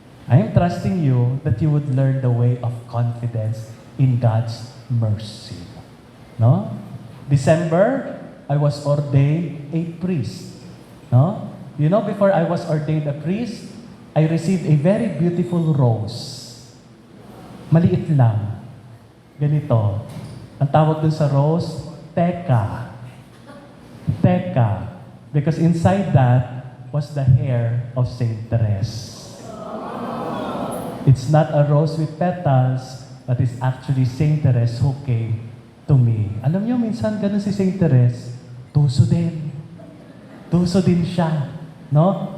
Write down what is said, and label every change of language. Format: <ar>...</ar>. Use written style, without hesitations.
<en>I am trusting you that you would learn the way of confidence in God's mercy. No? December, I was ordained a priest. No? You know, before I was ordained a priest, I received a very beautiful rose.</en> <tl>Maliit lang. Ganito. Ang tawag dun sa rose, teka. Teka.</tl> <en>Because inside that was the hair of Saint Therese. It's not a rose with petals, but it's actually Saint Therese who came to me.</en> <tl>Alam niyo, minsan ganun si Saint Therese, tuso din. Tuso din siya. No?</tl>